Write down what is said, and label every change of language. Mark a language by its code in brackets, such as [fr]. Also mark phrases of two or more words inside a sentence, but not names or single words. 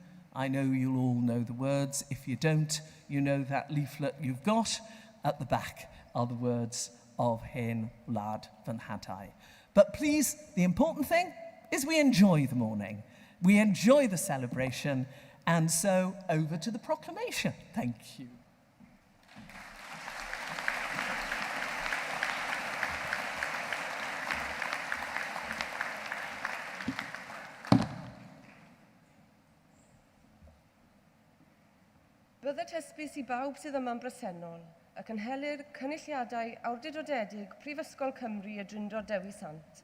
[en] I know you'll all know the words. If you don't, you know that leaflet you've got. At the back are the words of Hen Wlad fy Nhadau. But please, the important thing is we enjoy the morning. We enjoy the celebration, and so over to the proclamation. Thank you. [cy] Byddai hysbys I bawb sydd yma'n bresennol ac yn helir cynulliadau awdurdodedig Prifysgol Cymru y Drindod Dewi Sant.